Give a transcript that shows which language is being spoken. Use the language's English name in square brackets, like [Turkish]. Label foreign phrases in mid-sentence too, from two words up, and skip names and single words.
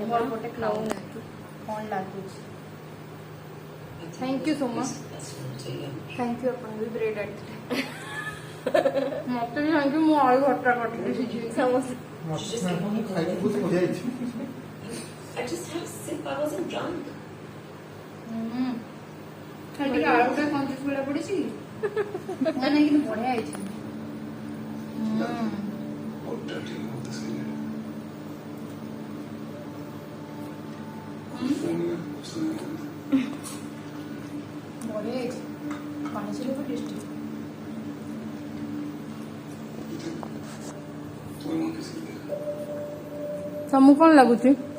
[Odia] ମୋର ଗୋଟେ ଖାଉନାହାନ୍ତି କ'ଣ ଲାଗୁଛି [English] thank you so much thank you [Odia] ଆପଣ ବି ବ୍ରେଡ୍ ଆଣିଥିଲେ ମତେ ବି [English] thank you [Odia] ମୁଁ ଆଳୁ ଭର୍ତ୍ତା କରିଥିଲି ସିଝେଇ ସମସ୍ତେ [English] I just had a sip. I wasn't drunk. [Odia] ଖାଲି ଟିକେ ଆଳୁଟା କଞ୍ଜୁସ ଭଳିଆ ପଡିଛି ନା ନାଇଁ କିନ୍ତୁ ବଢିଆ ହେଇଛି। [English] How dirty you want this in here? [Odia] ବଢିଆ ହେଇଛି ପାଣି ଚିଲି ବି ଟେଷ୍ଟି। ତମକୁ କଣ ଲାଗୁଛି?